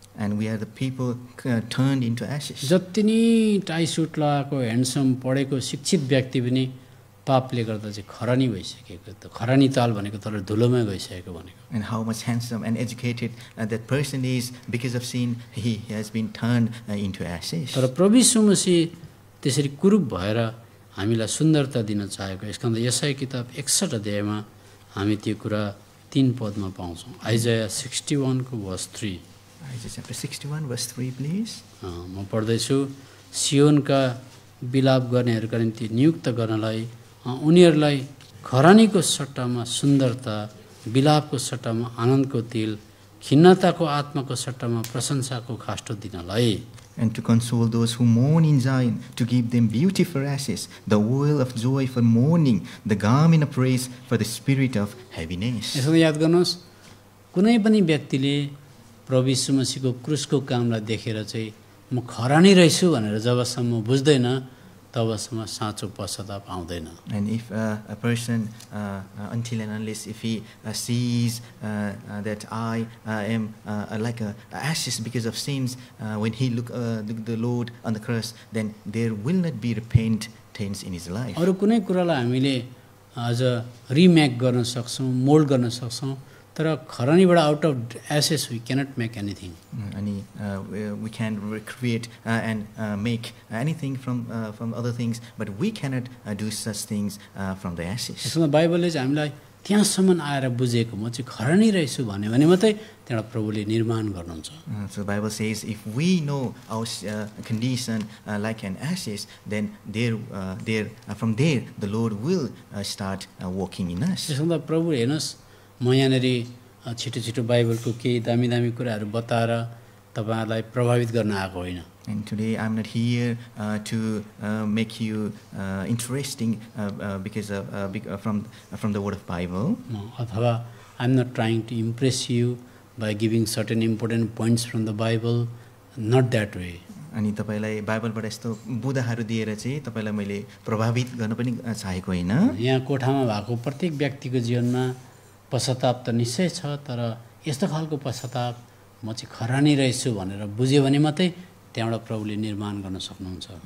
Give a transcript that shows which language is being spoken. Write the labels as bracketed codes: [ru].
[en] And we are the people turned into ashes. [ne] जति नै tie suit लगाएको handsome पढेको शिक्षित व्यक्ति पनि पापले गर्दा चाहिँ खरानी भइसकेको, त खरानी ताल भनेको तर धुलोमै गइसकेको भनेको। [en] And how much handsome and educated that person is, because of sin he has been turned into ashes. [ne] तर प्रभु यीशु मसीह त्यसरी कुरूप भएर हामीलाई सुन्दरता दिन चाहेको। यसका लागि यशाया किताब 61 अध्यायमा हामी त्यो कुरा 3 पदमा पाउँछौँ। आइजाया 61 को verse 3। [en] Isaiah chapter 61 verse 3, please. [ne] म पढ्दैछु। सियोनका विलाप गर्नेहरूका निम्ति नियुक्त गर्नलाई उनीहरूलाई खरानीको सट्टामा सुन्दरता, विलापको सट्टामा आनन्दको तेल, खिन्नताको आत्माको सट्टामा प्रशंसाको खास्टो दिनलाई। [en] And to console those who mourn in Zion, to give them beauty for ashes, the oil of joy for mourning, the garment of praise for the spirit of heaviness. [ne] यसो याद गर्नुहोस्, कुनै पनि व्यक्तिले प्रभु यीशु मसीहको क्रुसको कामलाई देखेर चाहिँ म खरानी रहेछु भनेर जबसम्म बुझ्दैन तबसम्म साँचो पश्चाताप आउँदैन। [en] And if a person, until and unless if he sees that I am like a ashes because of sins, when he look the Lord on the cross, then there will not be repentance in his life. [ne] अरू कुनै कुरालाई हामीले अझ remake गर्न सक्छौँ, mould गर्न सक्छौँ, तर खरानीबाट out of assess we cannot make anything. [en] And we can recreate and make anything from other things, but we cannot do such things from the ashes. [ne] यसमा बाइबलले चाहिँ हामीलाई त्यहाँसम्म आएर बुझेको म चाहिँ खरानी रहेछु भन्यो भने मात्रै त्यहाँबाट प्रभुले निर्माण गर्नुहुन्छ। [en] So the Bible says if we know our condition like an ashes, then from there the Lord will start working in us. [ne] त्यसमा प्रभु हेर्नुहोस्, म यहाँनिर छिटो छिटो बाइबलको केही दामी दामी कुराहरू बताएर तपाईँहरूलाई प्रभावित गर्न आएको होइन। [en] And today I'm not here to make you interesting because from the word of Bible. [ne] अथवा [en] I'm not trying to impress you by giving certain important points from the Bible, not that way. [ne] अनि तपाईलाई बाइबलबाट यस्तो बुदाहरू दिएर चाहिँ तपाईलाई मैले प्रभावित गर्न पनि चाहेको होइन। यहाँ कोठामा भएको प्रत्येक व्यक्तिको जीवनमा पश्चाताप त निश्चय छ, तर यस्तो खालको पश्चाताप म चाहिँ खरानी रहेछु भनेर बुझ्यो भने मात्रै त्यहाँबाट प्रभुले निर्माण गर्न सक्नुहुन्छ।